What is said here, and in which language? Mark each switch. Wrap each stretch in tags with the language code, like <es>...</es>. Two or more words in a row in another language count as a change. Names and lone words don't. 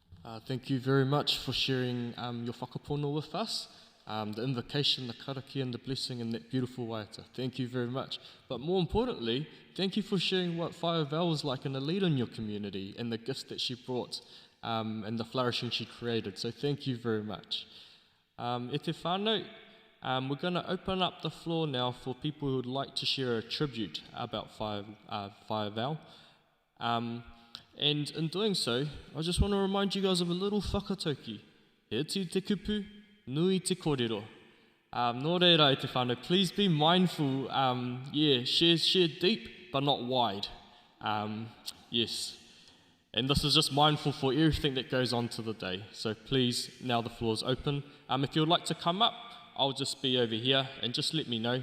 <en>Thank you very much for sharing your whakapono with us, the invocation, the karaki and the blessing and that beautiful waiata. Thank you very much. But more importantly, thank you for sharing what Whaia Val was like in a leader in your community and the gifts that she brought and the flourishing she created. So thank you very much.</en> <mi>E te whānau,</mi> <en>we're going to open up the floor now for people who would like to share a tribute about Whaia Val. And in doing so, I just want to remind you guys of a little whakatauki.</en> <mi>He atu te kupu, nui te kōrero. Nō reira e te whānau,</mi> <en>please be mindful, share deep but not wide. Yes. And this is just mindful for everything that goes on to the day. So please, now the floor is open. If you would like to come up, I'll just be over here and just let me know.</en>